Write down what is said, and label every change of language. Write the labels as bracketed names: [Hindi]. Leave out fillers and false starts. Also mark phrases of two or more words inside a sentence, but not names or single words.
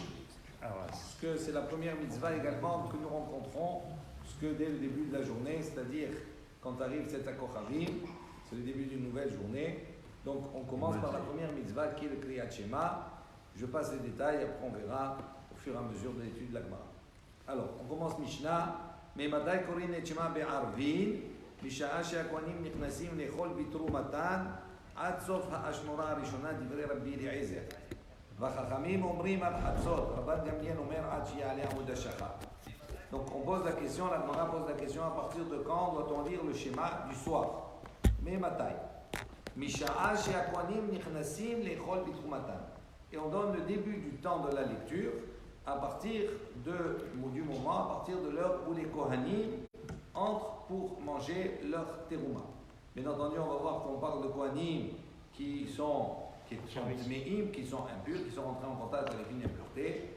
[French] Parce que c'est la première mitzvah également que nous rencontrons, parce que dès le début de la journée, c'est-à-dire quand arrive cet Akochavim, c'est le début d'une nouvelle journée. Donc on commence par la première mitzvah qui est le [Hebrew] קריאת שמע. [French] Je passe les détails, après on verra au fur et à mesure de l'étude de la Gemara. Alors, on commence [Hebrew] Mishnah. מאימתי קורין את שמע בערבין, משעה שהכהנים נכנסים לאכול בתרומתן עד סוף האשמורה הראשונה דברי רבי אליעזר. והחכמים אומרים עד חצות, רבן גמליאל אומר עד שיעלה עמוד השחר. [French] Donc on pose la question, la Gemara pose la question à partir de quand doit-on lire le schéma du soir? Mais matai. [Hebrew] משעה שהכהנים נכנסים לאכול בתרומתן. [French] Et on donne le début du temps de la lecture à partir du moment, à partir de l'heure où les Kohanim entrent pour manger leur terouma. Bien entendu, on va voir qu'on parle de Kohanim qui sont tmeim, qui sont impurs, qui sont rentrés en contact avec une impureté.